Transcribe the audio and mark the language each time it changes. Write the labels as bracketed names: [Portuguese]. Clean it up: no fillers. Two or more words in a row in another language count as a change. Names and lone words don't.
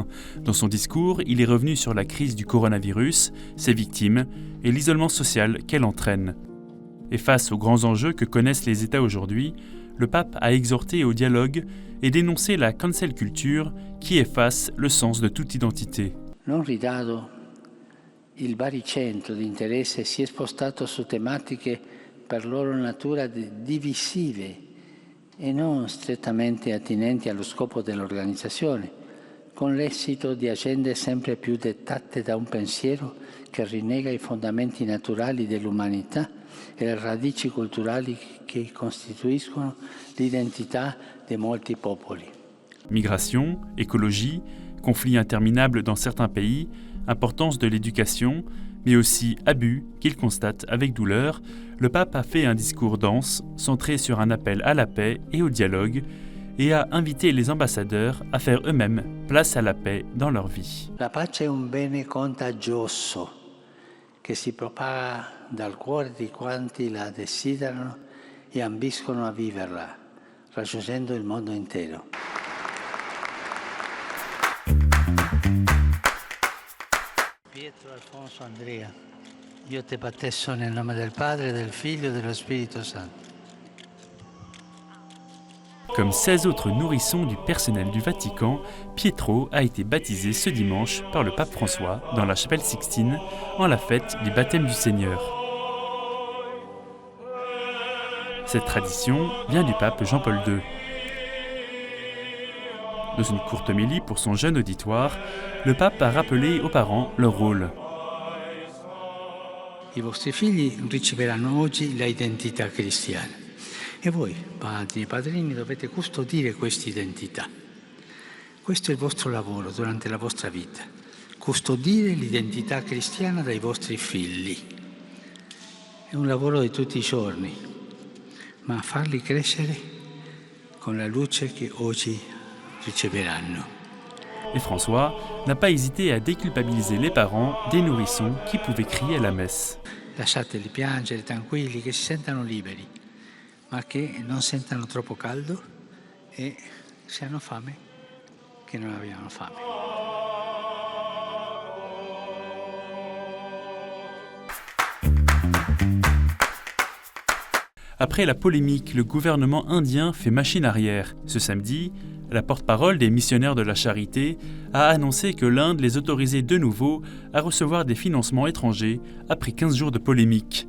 [French] Dans son discours, il est revenu sur la crise du coronavirus, ses victimes et l'isolement social qu'elle entraîne. Et face aux grands enjeux que connaissent les États aujourd'hui, le pape a exhorté au dialogue et dénoncé la [English] cancel culture [French] qui efface le sens de toute identité. [Italian] Non ridado, il baricentro di interesse si è spostato su tematiche per loro natura divisive e non strettamente attinenti allo scopo dell'organizzazione, con l'esito di agende sempre più dettate da un pensiero che rinnega i fondamenti naturali dell'umanità e le radici culturali che costituiscono l'identità di molti popoli. [French] Migration, écologie, conflits interminables dans certains pays, importance de l'éducation, mais aussi abus qu'il constate avec douleur, le pape a fait un discours dense, centré sur un appel à la paix et au dialogue, et a invité les ambassadeurs à faire eux-mêmes place à la paix dans leur vie. [Italian] La pace è un bene contagioso che si propaga dal cuore di quanti la desiderano e ambiscono a viverla, raggiungendo il mondo intero. Pietro Alfonso Andrea, io te battesso nel nome del Padre, del Figlio e dello Spirito Santo. [French] Comme 16 autres nourrissons du personnel du Vatican, Pietro a été baptisé ce dimanche par le pape François dans la chapelle Sixtine en la fête du baptême du Seigneur. Cette tradition vient du pape Jean-Paul II. Dans une courte homélie pour son jeune auditoire, le pape a rappelé aux parents leur rôle. [Italian] I vostri figli riceveranno oggi l'identità cristiana. E voi, padri e padrini, dovete custodire questa identità. Questo è il vostro lavoro durante la vostra vita. Custodire l'identità cristiana dai vostri figli. È un lavoro di tutti i giorni, ma farli crescere con la luce che oggi riceveranno. [French] Et François n'a pas hésité à déculpabiliser les parents des nourrissons qui pouvaient crier à la messe. [Italian] Lasciateli piangere tranquilli, che si sentano liberi, ma che non sentano troppo caldo e se hanno fame, che non abbiano fame. [French] Après la polémique, le gouvernement indien fait machine arrière. Ce samedi, la porte-parole des missionnaires de la charité a annoncé que l'Inde les autorisait de nouveau à recevoir des financements étrangers après 15 jours de polémique.